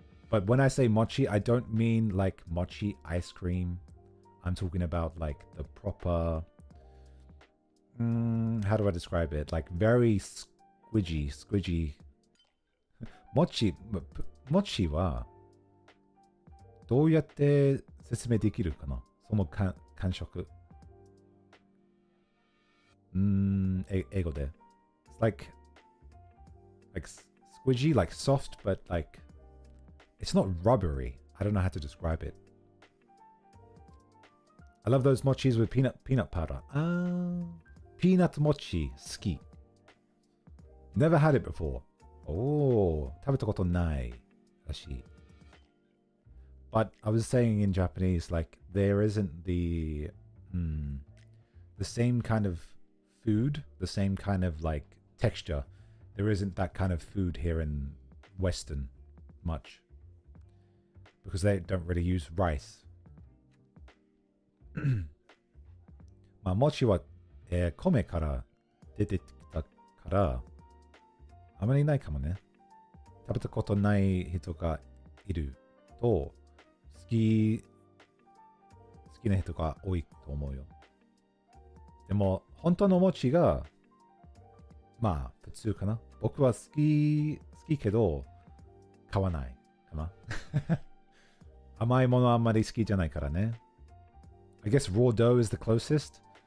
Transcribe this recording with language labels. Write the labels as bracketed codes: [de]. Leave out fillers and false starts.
[en] But when I say mochi, I don't mean like mochi ice cream. I'm talking about like the proper, how do I describe it? Like very squidgy. [ja] mochi はどうやって説明できるかな？その感触。英語で。 [en] It's like squidgy, like soft, but like it's not rubbery. I don't know how to describe it. I love those mochis with peanut powder. Peanut mochi [ja] 好き。 [en] Never had it before. [ja] 食べたことないらしい。 [en] But I was saying in Japanese, like there isn't the same kind of food, the same kind of like texture. There isn't that kind of food here in Western much because they don't really use rice. [ja] 餅は、米から出てきたからあまりないかもね。食べたことない人がいると好きな人が多いと思うよ。でも本当の餅が普通かな。僕は好きけど買わないかな。甘いものあんまり好きじゃないからね。 [en] I guess raw dough is the closest.